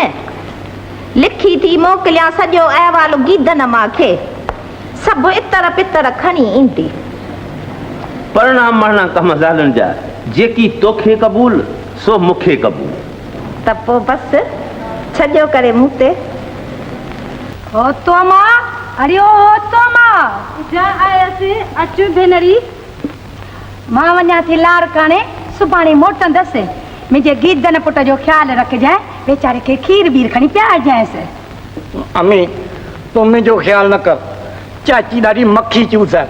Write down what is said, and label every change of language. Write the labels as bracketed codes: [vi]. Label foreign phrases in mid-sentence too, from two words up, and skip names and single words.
[sd] लिखी थी मोकिलियां सॼो अहवाल गीदन मांखे। सभु इतर पितर खणी ईंदी। परिणाम मरणा कम ज़ालनि जा। जेकी तोखे क़बूल सो मूंखे क़बूल। त पोइ बसि छॾियो करे मूं ते। हो तो मां, अरे हो तो मां, जा आयसि अचु भेनरी। मां वञा थी लार काने, सुभाणे मोटंदसि। मुंहिंजे गीदन पुट जो ख्यालु रखजांइ, वेचारे खे खीर बीर खणी पियारजांइसि। अम्मी तूं मुंहिंजो ख्यालु न कर। चाची ॾाढी मक्खी चूस आहे।